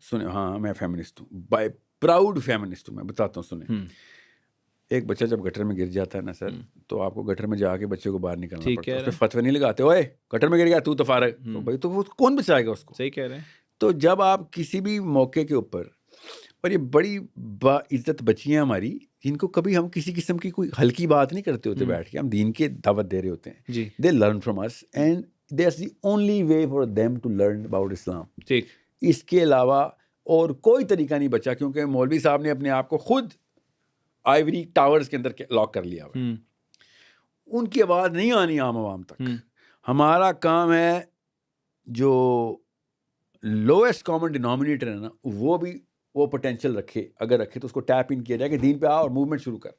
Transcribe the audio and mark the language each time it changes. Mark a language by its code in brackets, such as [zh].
[ur] سنیں, ہاں میں فیمنسٹ ہوں, بائی پراؤڈ فیمنسٹ ہوں. میں بتاتا ہوں سنیں, ایک بچہ جب گٹر میں گر جاتا ہے نا سر, تو آپ کو گٹر میں جا کے بچے کو باہر نکالنا پڑتا ہے. اس پہ فتوی نہیں لگاتے, اوے گٹر میں گر گیا تو فارغ, تو بھائی تو وہ کون بچائے گا اس کو؟ صحیح کہہ رہے ہیں. تو جب آپ کسی بھی موقع کے اوپر, اور یہ بڑی با عزت بچیاں ہماری جن کو کبھی ہم کسی قسم کی کوئی ہلکی بات نہیں کرتے ہوتے بیٹھ کے, ہم دین کے دعوت دے رہے ہوتے ہیں. جی, [en] They learn from us and that's the only way for them to learn about Islam. [ur] ٹھیک, اس کے علاوہ اور کوئی طریقہ نہیں بچا, کیونکہ مولوی صاحب نے اپنے آپ کو خود آئیوری ٹاورز کے اندر لاک کر لیا ہوا. ان کی آواز نہیں آنی عام عوام تک. ہمارا کام ہے جو لویسٹ کامن ڈینومینیٹر ہے نا, وہ بھی وہ پوٹینشیل رکھے, اگر رکھے تو اس کو ٹیپ ان کیا جائے کہ دین پہ آ اور موومنٹ شروع کر.